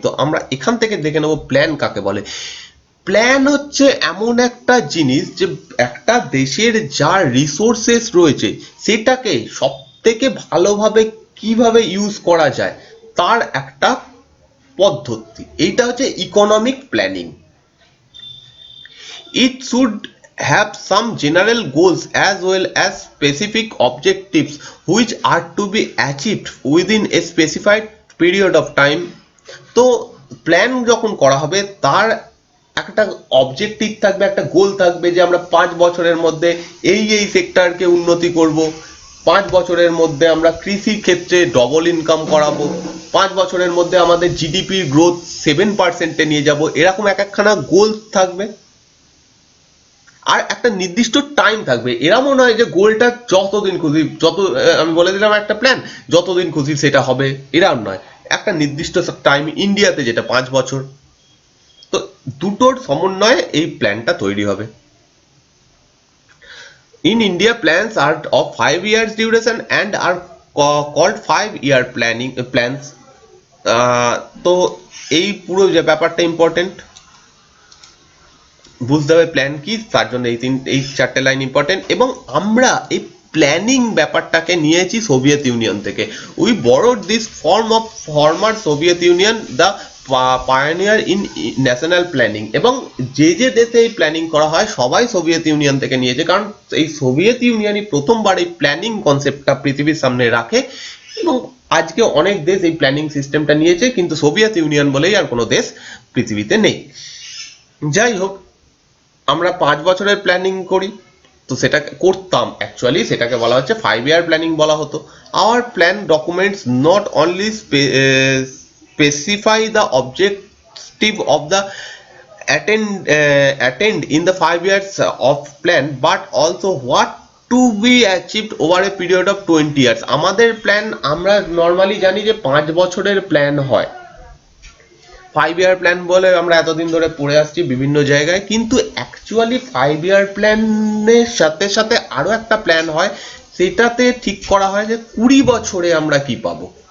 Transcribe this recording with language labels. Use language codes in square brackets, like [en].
[bn] তো আমরা এখান থেকে দেখে নেব প্ল্যান কাকে বলে। প্ল্যান হচ্ছে এমন একটা জিনিস যে একটা দেশের যা রিসোর্সেস রয়েছে সেটাকে সব থেকে ভালোভাবে কিভাবে ইউজ করা যায় তার একটা পদ্ধতি, এইটা হচ্ছে economic planning. [en] It should have some general goals as well as specific objectives which are to be achieved within a specified period of time। [bn] তো প্ল্যান যখন করা হবে তার একটা অবজেক্টিভ থাকবে, একটা গোল থাকবে যে আমরা 5 বছরের মধ্যে এই সেক্টরকে উন্নতি করব, 5 বছরের মধ্যে আমরা কৃষি ক্ষেত্রে ডবল ইনকাম করাবো, 5 বছরের মধ্যে আমাদের জিডিপির গ্রোথ 7%-এ নিয়ে যাব, এরকম এক একখানা গোল থাকবে আর একটা নির্দিষ্ট টাইম থাকবে। এরকমও নয় যে গোলটা যতদিন খুশি, আমি বলে দিলাম একটা প্ল্যান যতদিন খুশি সেটা হবে, এরকম নয়, একটা নির্দিষ্ট টাইম, ইন্ডিয়াতে যেটা 5 বছর। তো দুটোর সমন্বয়ে এই প্ল্যানটা তৈরি হবে। [en] In India, plans are of 5 years duration and are called 5-year plans। [bn] তো এই পুরো যে ব্যাপারটা ইম্পর্টেন্ট বুঝতে হবে, প্ল্যান কি, তার জন্য এই 4টে লাইন ইম্পর্টেন্ট। এবং আমরা এই প্ল্যানিং ব্যাপারটাকে নিয়েছি সোভিয়েত ইউনিয়ন থেকে। [en] We borrowed this form of former Soviet Union, the pioneer in national planning. [bn] এবং যে দেশে এই প্ল্যানিং করা হয় সবাই সোভিয়েত ইউনিয়ন থেকে নিয়েছে, কারণ এই সোভিয়েত ইউনিয়নই প্রথমবার এই প্ল্যানিং কনসেপ্টটা পৃথিবীর সামনে রাখে। এবং আজকে অনেক দেশ এই প্ল্যানিং সিস্টেমটা নিয়েছে, কিন্তু সোভিয়েত ইউনিয়ন বলেই আর কোনো দেশ পৃথিবীতে নেই। যাই হোক, আমরা 5 বছরের প্ল্যানিং করি, তো সেটা করতাম, অ্যাকচুয়ালি সেটাকে বলা হচ্ছে 5-year প্ল্যানিং বলা হতো। [en] Our plan documents not only specify the objective of the attend in the 5 years of plan, but also what to be achieved over a period of 20 years. [bn] আমাদের প্ল্যান আমরা normally জানি যে 5 বছরের plan হয়, 5 year plan বলে আমরা এতদিন ধরে পড়ে আসছি বিভিন্ন জায়গায়, কিন্তু অ্যাকচুয়ালি 5 ইয়ার প্ল্যানের সাথে সাথে আরো একটা প্ল্যান হয়, সেটাতে ঠিক করা হয় যে 20 বছরে আমরা কি পাবো।